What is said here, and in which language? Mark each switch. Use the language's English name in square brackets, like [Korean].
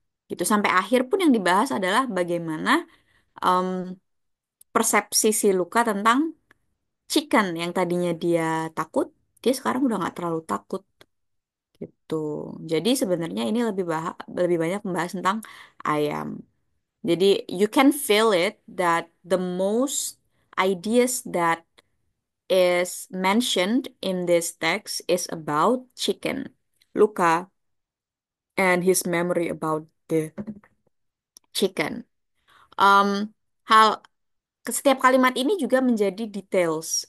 [Indonesian] Gitu sampai akhir pun yang dibahas adalah bagaimana em, persepsi si Luka tentang chicken yang tadinya dia takut, dia sekarang udah nggak terlalu takut gitu. Jadi sebenarnya ini lebih banyak membahas tentang ayam. [English] Jadi you can feel it that the most ideas that is mentioned in this text is about chicken. Luka and his memory about the chicken. [Indonesian] Um, hal Setiap kalimat ini juga menjadi details.